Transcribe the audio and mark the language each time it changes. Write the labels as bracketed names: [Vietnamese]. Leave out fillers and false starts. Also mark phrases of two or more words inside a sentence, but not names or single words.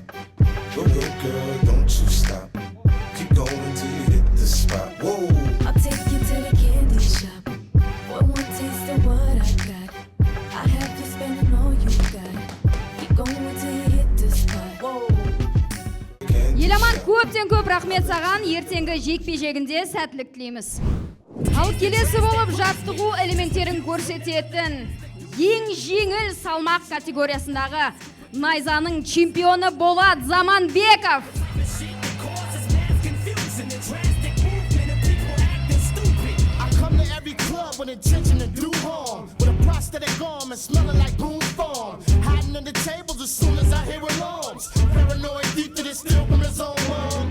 [English] Go ahead, girl, don't you stop. Keep going till you hit the spot. Whoa. I'll take you to the candy shop. For one taste of what I got, I have you spending all you got. Keep going till you hit the spot. Whoa. [Kazakh] Еламан, көптен көп рахмет саған, ертеңгі жекпе-жегінде сәттілік тілейміз. Ал келесі болып жаттығу элементтерін көрсететін ең жеңіл салмақ категориясындағы Найзаның чемпионы Болат Заманбеков. [English] With intention to do harm, with a prosthetic arm and smelling like Boone's Farm. Hiding under tables as soon as I hear alarms. Paranoid deep to this still from his own mom.